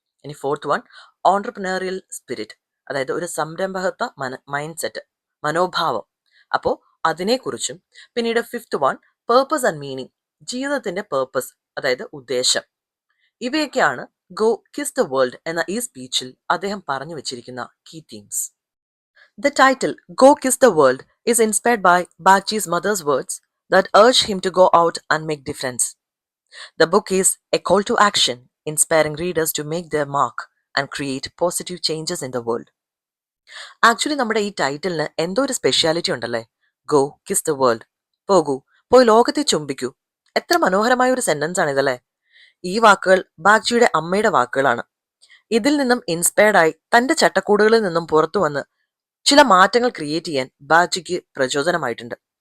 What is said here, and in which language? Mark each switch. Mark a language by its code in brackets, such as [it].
[ml] ഇനി fourth one, entrepreneurial spirit, അതായത് ഒരു സംരംഭകത്വ മൈൻഡ് സെറ്റ്, മനോഭാവം. അപ്പോൾ അതിനെക്കുറിച്ചും. പിന്നീട് fifth one, purpose and meaning, ജീവിതത്തിന്റെ പേർപ്പസ്, അതായത് ഉദ്ദേശം. ഇവയൊക്കെയാണ് ഗോ കിസ് ദ വേൾഡ് എന്ന ഈ സ്പീച്ചിൽ അദ്ദേഹം പറഞ്ഞു വെച്ചിരിക്കുന്ന key themes. [en] The title Go Kiss the World is inspired by Bagchi's mother's words that urged him to go out and make difference. The book is a call to action, inspiring readers to make their mark and create positive changes in the world. [ml] Actually നമ്മുടെ ഈ ടൈറ്റിലിന് എന്തോ ഒരു speciality ഉണ്ടല്ലേ? Go kiss the world, പോകൂ, പോയി ലോകത്തെ ചുംബിക്കൂ. എത്ര മനോഹരമായ ഒരു സെന്റൻസ് ആണ് ഇതല്ലേ? ഈ വാക്കുകൾ ബാഗ്ചിയുടെ അമ്മയുടെ വാക്കുകളാണ്. ഇതിൽ നിന്നും ഇൻസ്പയർഡ് ആയി തന്റെ ചട്ടക്കൂടുകളിൽ നിന്നും പുറത്തു വന്ന് ചില മാറ്റങ്ങൾ ക്രിയേറ്റ് ചെയ്യാൻ ബാഗ്ചിക്ക് പ്രചോദനമായിട്ടുണ്ട്.